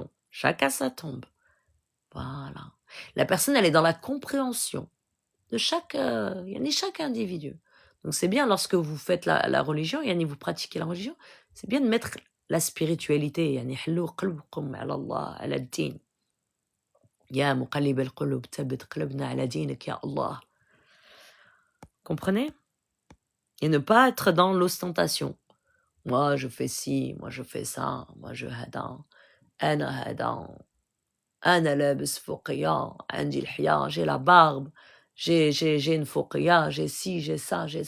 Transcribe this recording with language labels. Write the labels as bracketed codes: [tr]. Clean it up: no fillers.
[fr] Chacun sa tombe. Voilà. La personne, elle est dans la compréhension de chaque individu. Donc c'est bien lorsque vous faites la religion, vous pratiquez la religion, c'est bien de mettre la spiritualité. [ar] حلوا قلبكم على الله على الدين. يا مقلب القلوب ثبت قلوبنا على دينك يا الله. [fr] Comprenez? Et ne pas être dans l'ostentation. Moi je fais ci, moi je fais ça, moi je hada, [ar] ana hada, ana labs fouqiya, عندي الحياة, [fr] j'ai la barbe. J'ai une fouqiya, j'ai ci, j'ai ça.